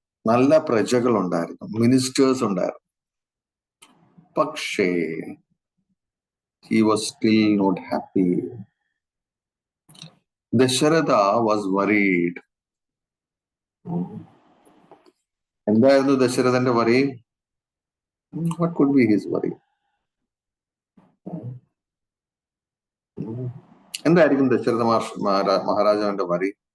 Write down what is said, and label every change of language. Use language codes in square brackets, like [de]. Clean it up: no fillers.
[ml] നല്ല പ്രജകൾ ഉണ്ടായിരുന്നു, മിനിസ്റ്റേഴ്സ് ഉണ്ടായിരുന്നു. പക്ഷേ [en] he was still not happy. Dasharatha was worried. [ml] എന്തായിരുന്നു ദശരഥന്റെ [en] worry? What could be his worry? [ml] എന്തായിരിക്കും ദശരഥ മഹാരാജാവിന്റെ worry?